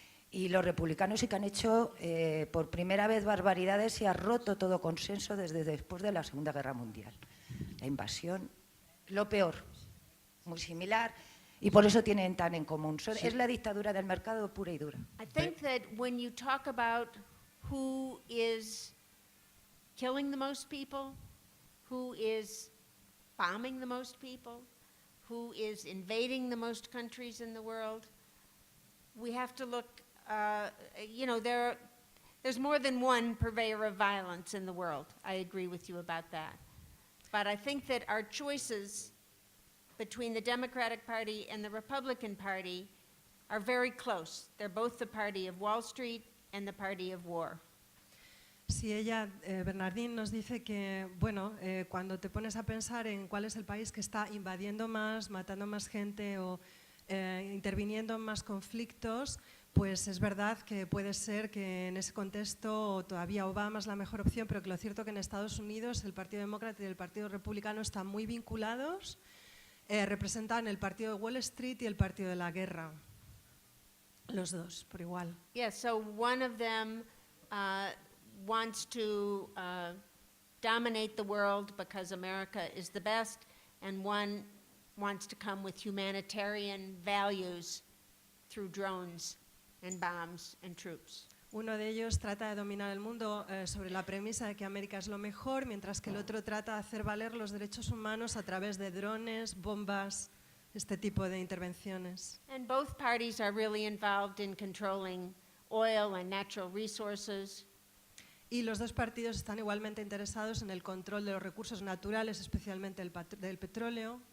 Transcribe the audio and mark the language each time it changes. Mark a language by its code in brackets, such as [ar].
[es] Y los republicanos sí que han hecho por primera vez barbaridades y ha roto todo consenso desde después de la Segunda Guerra Mundial. La invasión, lo peor, muy similar, y por eso tienen tan en común. Es la dictadura del mercado pura y dura. [en] I think that when you talk about who is killing the most people, who is bombing the most people, who is invading the most countries in the world, we have to look, you know, there's more than one purveyor of violence in the world. I agree with you about that. But I think that our choices between the Democratic Party and the Republican Party are very close. They're both the party of Wall Street and the party of war. [es] Sí, ella, Bernardín, nos dice que, bueno, cuando te pones a pensar en cuál es el país que está invadiendo más, matando más gente o interviniendo en más conflictos, pues es verdad que puede ser que en ese contexto todavía Obama es la mejor opción, pero que lo cierto es que en Estados Unidos el Partido Demócrata y el Partido Republicano están muy vinculados, representan el Partido de Wall Street y el Partido de la Guerra, los dos, por igual. [en] Yeah, so one of them wants to dominate the world because America is the best, and one wants to come with humanitarian values through drones and bombs and troops. [es] Uno de ellos trata de dominar el mundo sobre la premisa de que América es lo mejor, mientras que el otro trata de hacer valer los derechos humanos a través de drones, bombas, este tipo de intervenciones. [en] And both parties are really involved in controlling oil and natural resources. [es] Y los dos partidos están igualmente interesados en el control de los recursos naturales, especialmente del petróleo.